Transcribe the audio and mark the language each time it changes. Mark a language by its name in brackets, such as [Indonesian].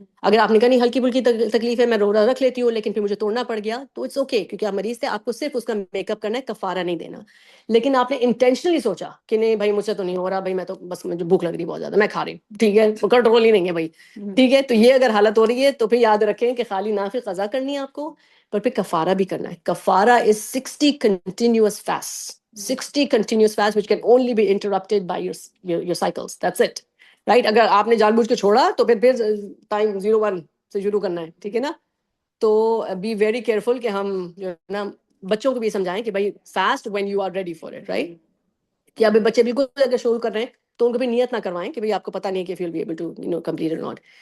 [Urdu] اگر آپ نے کہا نہیں ہلکی پھلکی تکلیف ہے میں روزہ رکھ لیتی ہوں لیکن پھر مجھے توڑنا پڑ گیا, تو اٹس اوکے, کیونکہ آپ مریض تھے, آپ کو صرف اس کا میک اپ کرنا ہے, کفارہ نہیں دینا. لیکن آپ نے انٹینشنلی سوچا کہ نہیں بھائی مجھ سے تو نہیں ہو رہا, بھائی میں تو بس مجھے بھوک لگ رہی بہت زیادہ, میں کھا رہی ہوں, ٹھیک ہے, کنٹرول ہی نہیں ہے بھائی, ٹھیک ہے, تو یہ اگر حالت ہو رہی ہے تو پھر یاد رکھیں کہ خالی نافل قضا کرنی ہے آپ کو, پر پھر کفارہ بھی کرنا ہے. [English] کفارہ is 60 continuous fasts, 60 continuous fasts which can only be interrupted by your cycles. That's it. Right? [Urdu] اگر آپ نے جان بوجھ کے چھوڑا تو پھر ٹائم 01 سے شروع کرنا ہے, ٹھیک ہے نا. تو بی ویری کیئرفل کہ ہم جو ہے نا بچوں کو بھی سمجھائیں کہ بھائی [English] fast when you are ready for it, [Urdu] right. کہ ابھی بچے بالکل اگر شروع کر رہے ہیں تو ان کو بھی نیت نہ کروائیں کہ بھائی آپ کو پتہ نہیں ہے کہ [English] if you'll be able to complete or not.